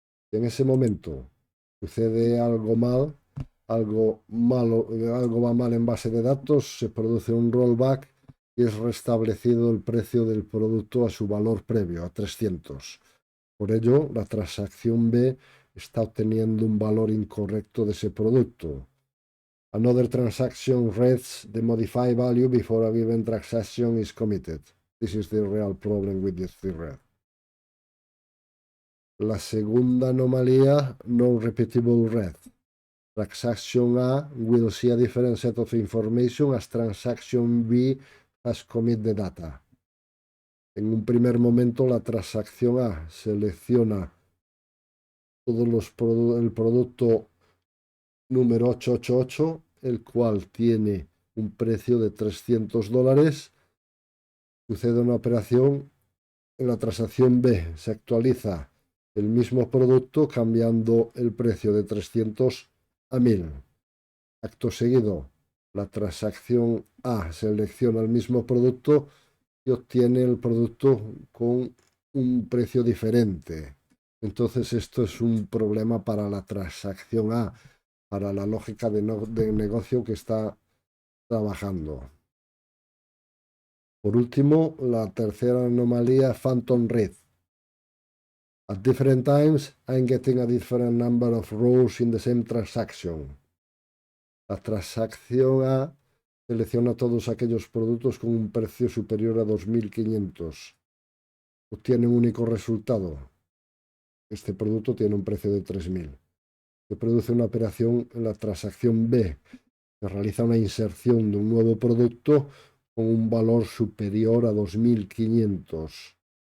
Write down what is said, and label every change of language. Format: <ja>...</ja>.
<es>En ese momento sucede algo mal, algo malo, algo va mal en base de datos, se produce un rollback y es restablecido el precio del producto a su valor previo, a 300. Por ello, la transacción B está obteniendo un valor incorrecto de ese producto.</es> <en>Another transaction reads the modified value before a given transaction is committed. This is the real problem with this thread.</en> <es>La segunda anomalía, non-repeatable red.</es> <en>Transaction A will see a different set of information as transaction B has commit the data.</en> <es>En un primer momento, la transacción A selecciona el producto número 888, el cual tiene un precio de $300. Sucede una operación en la transacción B, se actualiza el mismo producto cambiando el precio de 300 a 1000. Acto seguido, la transacción A selecciona el mismo producto y obtiene el producto con un precio diferente. Entonces esto es un problema para la transacción A, para la lógica de negocio que está trabajando. Por último, la tercera anomalía, Phantom Read.</es> <en>At different times, I'm getting a different number of rows in the same transaction.</en> <es>La transacción A selecciona todos aquellos productos con un precio superior a 2500. Obtiene un único resultado. Este producto tiene un precio de 3000. Se produce una operación en la transacción B. Se realiza una inserción de un nuevo producto con un valor superior a 2500.</es>